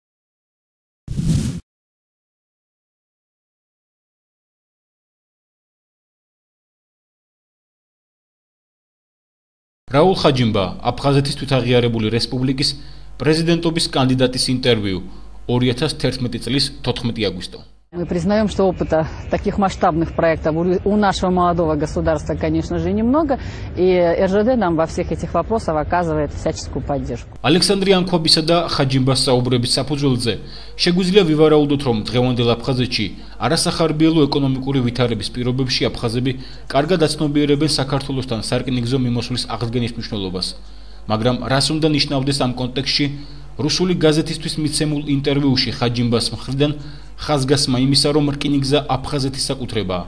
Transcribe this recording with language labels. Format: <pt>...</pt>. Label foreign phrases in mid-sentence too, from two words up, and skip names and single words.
<ka>რაულ ხაჯიმბა, აფხაზეთის თვითაღიარებული რესპუბლიკის პრეზიდენტობის კანდიდატის ინტერვიუ 2011 წლის 14 აგვისტო.</ka> <ru>Мы признаем, что опыта таких масштабных проектов у нашего молодого государства, конечно же, немного, и РЖД нам во всех этих вопросах оказывает всяческую поддержку.</ru> <ka>ალექსანდრე ანქვაბისა და ხაჯიმბას საუბრების საფუძველზე შეგვიძლია ვივარაუდოთ, რომ დღევანდელ აფხაზეთში არასახარბიელო ეკონომიკური ვითარების პირობებში აფხაზები კარგად აცნობიერებენ საქართველოსთან სარკინიგზო მიმოსვლის აღდგენის მნიშვნელობას, მაგრამ რას უნდა ნიშნავდეს ამ კონტექსტში რუსული გაზეთისთვის მიცემულ ინტერვიუში ხაჯიმბას მხრიდან ხაზგასმა იმისა, რომ რკინიგზა აფხაზეთის საკუთრებაა.</ka>